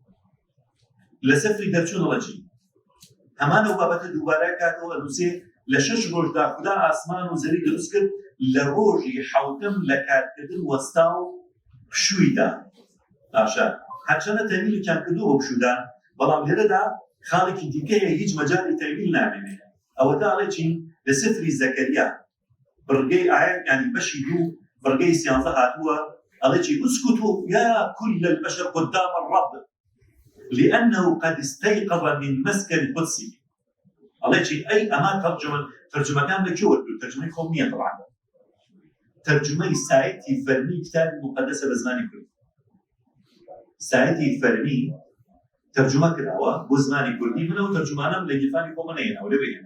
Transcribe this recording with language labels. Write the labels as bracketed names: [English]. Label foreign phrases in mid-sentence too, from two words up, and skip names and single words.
[Central Kurdish] لە سەفری دەرچوون ئەڵەجی هەمانە بابەتە دووبارە کاتەوە ئەنووسێ لە 6 ڕۆژدا خوددا ئاسمان و زەوی دروست کرد، لە ڕۆژی حەوتەم لە کارکردن وەستا و پشوویدا. باشە هەرچەندە تەویلیان کردو بۆ پشوودان، بەڵام لێرەدا خاڵێکی دیکەیە هیچ مەجالی تەویل نامێنێ. ئەوەدا ئەڵێکی لە سفری زەکەریا بڕگەی ئاەت ینی بەشی 2 بڕگەی 13 هاتووە ئەڵێکی [Arabic] اسكتوا يا كل البشر قدام الرب لأنه قد استيقظ من مسكن قدسه. [Central Kurdish] ئەڵێکی ئەی ئەمان تەرجمەکان لە کێوە تەرجمەی خۆم نییە طبعا، تەرجمەی سایتی فەرمی کتابی مقدسە بە زمانی کوردی. سایتی فەرمی تەرجمە کراوە بۆ زمانی کوردی، منەوە تەرجمانەم لە گیرفانی خۆمە نەهێناوە لێ بهێنە.